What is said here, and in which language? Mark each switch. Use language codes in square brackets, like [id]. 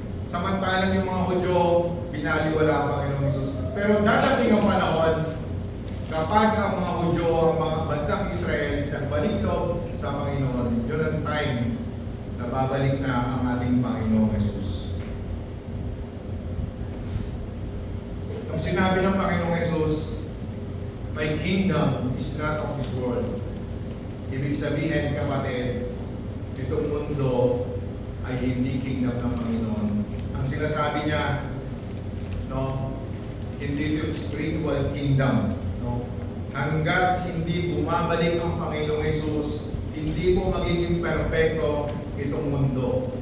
[tl] Samantalang yung mga Hudyo, binaliwala ang Panginoong Hesus. Pero dadating ang panahon kapag ang mga Hudyo, ang mga bansang Israel, nagbalik loob sa Panginoon, yun ang time na babalik na ang ating Panginoong Hesus. Nung sinabi ng Panginoong Hesus, [en] "My kingdom is not of this world." [tl] Ibig sabihin, kapatid, itong mundo ay hindi kingdom ng Panginoon. Ang sinasabi niya, no, hindi ito spiritual kingdom. No? Hanggat hindi bumabalik ang Panginoong Hesus, hindi po magiging perpekto itong mundo.